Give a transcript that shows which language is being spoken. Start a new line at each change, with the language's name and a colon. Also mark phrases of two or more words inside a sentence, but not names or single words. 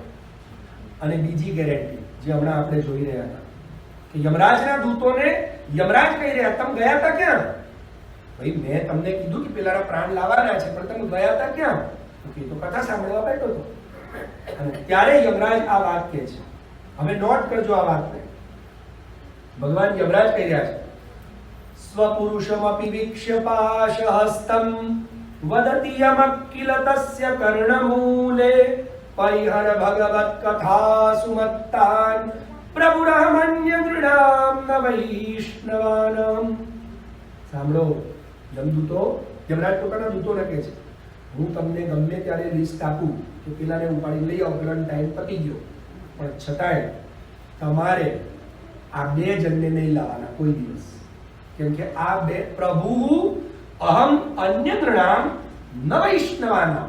Gujarati: અને બીજી ગેરંટી જે હમણાં આપણે જોઈ રહ્યા હતા કે યમરાજના દૂતોને યમરાજ કહી રહ્યા, તમે ગયા હતા ક્યાં? ભાઈ મેં તમને કીધું કે પેલાના પ્રાણ લાવવાના છે, પણ તમે ગયા હતા ક્યાં? તો કથા સાંભળવા બેઠો હતો. અને ત્યારે યમરાજ આ વાત કહે છે. હવે નોટ કરજો આ વાતને. ભગવાન યમરાજ કહી રહ્યા છે,
Sanskrit: स्वपुरुषमपि वीक्ष्य पाशहस्तं वदति यमकिल तस्य कर्णमूले परिहर भगवत्कथासु मत्तान् प्रभुरहमन्य नृणां न वैष्णवानाम्।
Gujarati: સાંભળો, યમદૂતો, યમરાજ પોતાના દૂતોને કહે છે, હું તમને ગમે ત્યારે લિસ્ટ આપું તો પેલાને ઉપાડી લઈ આવો, પેલાનો ટાઈમ પતી ગયો, પણ છતાંય તમારે આ બે જણને નહીં લાવવાના કોઈ દિવસ, કેમ કે આ બે
Sanskrit: प्रभु अहम अन्य नृणाम न वैष्णवानाम.